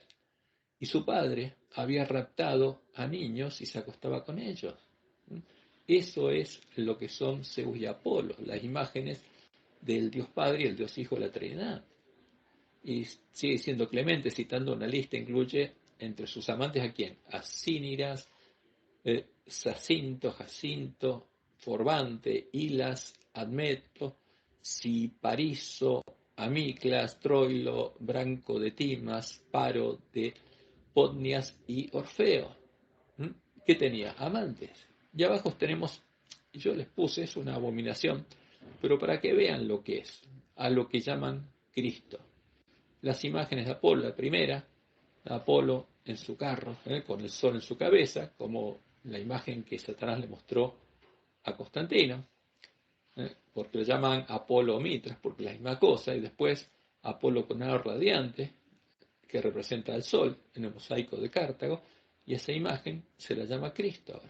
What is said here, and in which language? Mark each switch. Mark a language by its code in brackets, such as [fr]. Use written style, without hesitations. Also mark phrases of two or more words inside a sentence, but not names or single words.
[es] Y su padre había raptado a niños y se acostaba con ellos. Eso es lo que son Zeus y Apolo, las imágenes del Dios Padre y el Dios Hijo de la Trinidad. Y sigue siendo Clemente, citando una lista, incluye entre sus amantes ¿a quién? A Cíniras, Jacinto, Forbante, Hilas, Admeto, Cipariso, Amiclas, Troilo, Branco de Timas, Paro de Podnias y Orfeo. ¿Qué tenía? Amantes. Y abajo tenemos, yo les puse, es una abominación, pero para que vean lo que es, a lo que llaman Cristo. Las imágenes de Apolo, la primera, Apolo en su carro, con el sol en su cabeza, como la imagen que Satanás le mostró a Constantino, porque lo llaman Apolo o Mitras, porque es la misma cosa, y después Apolo con algo radiante, que representa al sol en el mosaico de Cartago, y esa imagen se la llama Cristo ahora.